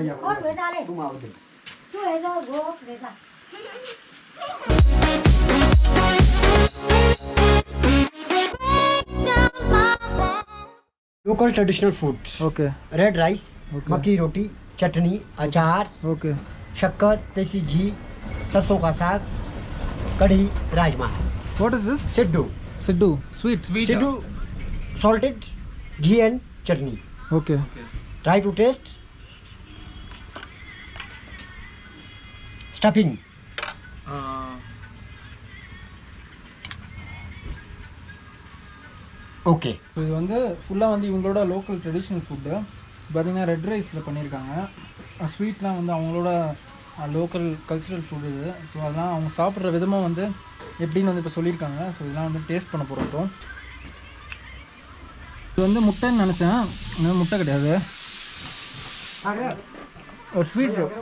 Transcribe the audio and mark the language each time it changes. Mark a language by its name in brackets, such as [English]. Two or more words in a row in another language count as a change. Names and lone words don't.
[English] Local traditional foods. ஓகே Red rice, [Hindi] मक्की रोटी, चटनी, अचार, [English] ஓகே [Hindi] शक्कर, देसी घी, सरसों का साग, कढ़ी, राजमा. [English] What is this [Hindi] सिड्डू. [English] Siddu sweet Siddhu, salted, ghee and chutney. ஓகே Try to taste. Stuffing. Okay. [Tamil] இது வந்து ஃபுல்லாக வந்து இவங்களோட [English] local traditional food [Tamil] பார்த்தீங்கன்னா [English] red rice [Tamil] பண்ணியிருக்காங்க ஸ்வீட்லாம் வந்து அவங்களோட [English] local cultural food [Tamil] இது ஸோ அதெல்லாம் அவங்க சாப்பிட்ற விதமாக வந்து எப்படின்னு வந்து இப்போ சொல்லியிருக்காங்க ஸோ இதெல்லாம் வந்து டேஸ்ட் பண்ண போகிறோம் இப்போ இது வந்து முட்டைன்னு நினச்சேன் இது முட்டை கிடையாது ஒரு ஸ்வீட்